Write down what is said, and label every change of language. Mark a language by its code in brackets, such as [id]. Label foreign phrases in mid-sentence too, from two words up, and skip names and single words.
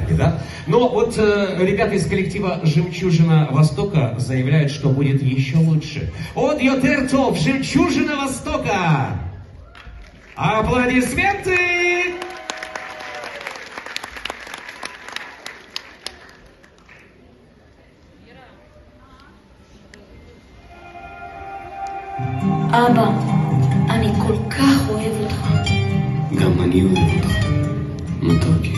[ru] да? Но вот ребята из коллектива «Жемчужина Востока» заявляют, что будет еще лучше. От Йотертов, «Жемчужина Востока». Аплодисменты! [he] אבא, אני כל כך אוהב אותך. גם אני אוהב אותך, מתוקי.